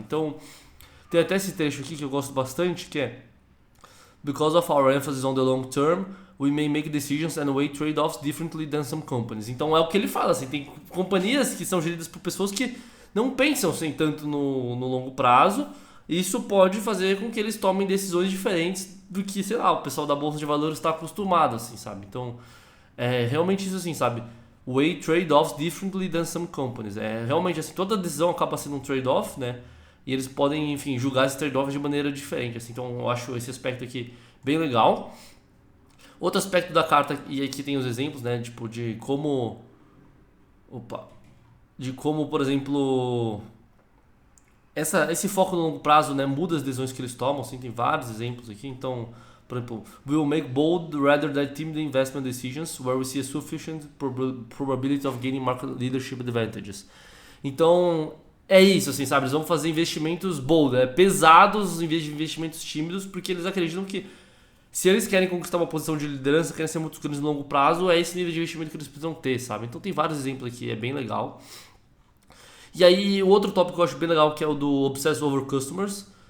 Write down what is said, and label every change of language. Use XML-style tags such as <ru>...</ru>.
<pt>Então, tem até esse trecho aqui que eu gosto bastante, que é</pt> <en>Because of our emphasis on the long term, we may make decisions and weigh trade-offs differently than some companies.</en> <pt>Então, é o que ele fala, assim, tem companhias que são geridas por pessoas que não pensam assim, tanto no longo prazo. Isso pode fazer com que eles tomem decisões diferentes do que, sei lá, o pessoal da Bolsa de Valores está acostumado, assim, sabe? Então, realmente isso assim, sabe?</pt> <en>Weigh trade-offs differently than some companies.</en> <pt>Realmente assim, toda decisão acaba sendo um trade-off, E eles podem, enfim, julgar esses trade-offs de maneira diferente, assim. Então, eu acho esse aspecto aqui bem legal. Outro aspecto da carta, e aqui tem os exemplos, Tipo, de como... De como, por exemplo, esse foco no longo prazo muda as decisões que eles tomam, assim, tem vários exemplos aqui. Então, por exemplo,</pt> <en>we will make bold rather than timid investment decisions where we see a sufficient probability of gaining market leadership advantages.</en> <pt>Então, é isso, assim, sabe? Eles vão fazer investimentos bold, pesados em vez de investimentos tímidos, porque eles acreditam que se eles querem conquistar uma posição de liderança, querem ser muito grandes no longo prazo, é esse nível de investimento que eles precisam ter, sabe? Então tem vários exemplos aqui, é bem legal. E aí, o outro tópico que eu acho bem legal, que é o do Obsess Over Customers.</pt>